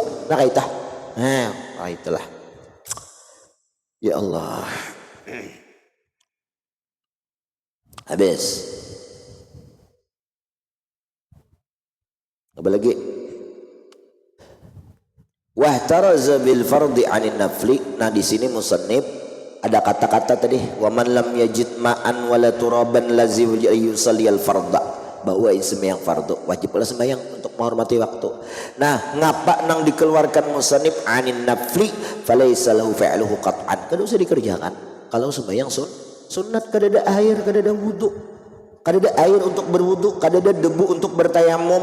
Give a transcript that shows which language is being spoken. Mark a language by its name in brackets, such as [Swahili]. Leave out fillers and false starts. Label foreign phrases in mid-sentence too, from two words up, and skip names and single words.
[Banjar] Nah kaitah. Nah, itulah. [Arabic] يا الله. [Banjar] Habis. Apa lagi? [Arabic] واحترز بالفرض عن النفل. [Banjar] Nah di sini musannif ada kata-kata tadi [Arabic] ومن لم يجد ماء ولا ترابا لزم يصلي الفرض, [Banjar] bahwa sembahyang fardu wajib pula sembahyang untuk menghormati waktu. Nah ngapa nang dikeluarkan musannif [Arabic] عن النفل فليس له فعله قطعا, [Banjar] kada usah dikerjakan kalau sembahyang sunat, kada ada air, kada ada wudu, kada ada air untuk berwudu, kada ada debu untuk bertayamum.